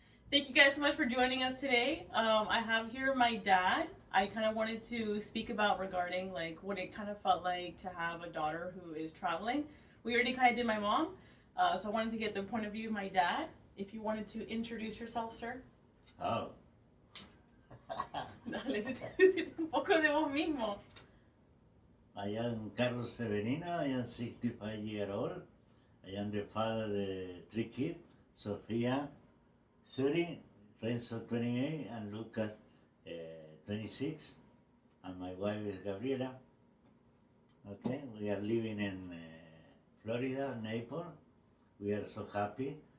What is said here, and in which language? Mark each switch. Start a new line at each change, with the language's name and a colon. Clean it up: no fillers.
English: Thank you guys so much for joining us today. I have here my dad. I kind of wanted to speak about regarding like what it kind of felt like to have a daughter who is traveling. We already kind of did my mom, so I wanted to get the point of view of my dad. If you wanted to introduce yourself, sir. Oh.
Spanish: Dale, decite un poco de vos mismo.
English: I am Carlos Severino, I am 65 years old. I am the father of the 3 kids, Sofia, 30, Renzo, 28, and Lucas, 26. And my wife is Gabriela. Okay, we are living in Florida, Naples. We are so happy.